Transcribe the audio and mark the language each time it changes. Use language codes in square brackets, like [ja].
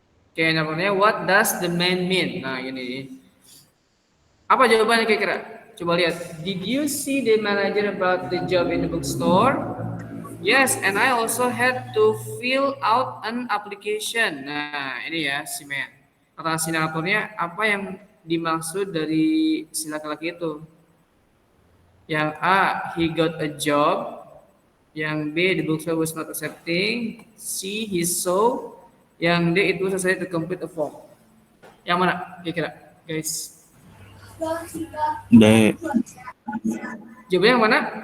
[id] Oke, naratornya [en] what does the man mean? [id] Nah, ini. Apa jawabannya kira-kira? Coba lihat. [en] Did you see the manager about the job in the bookstore? Yes, and I also had to fill out an application. [id] Nah, ini ya si man. Kata si naratornya, apa yang dimaksud dari si laki-laki itu? Yang A, [en] he got a job. [id] Yang B, [en] the bookstore was not accepting. C, he saw. [id] Yang D, [en] it was necessary to complete a form. [id] Yang mana kira-kira, guys? D. Jawabannya yang mana?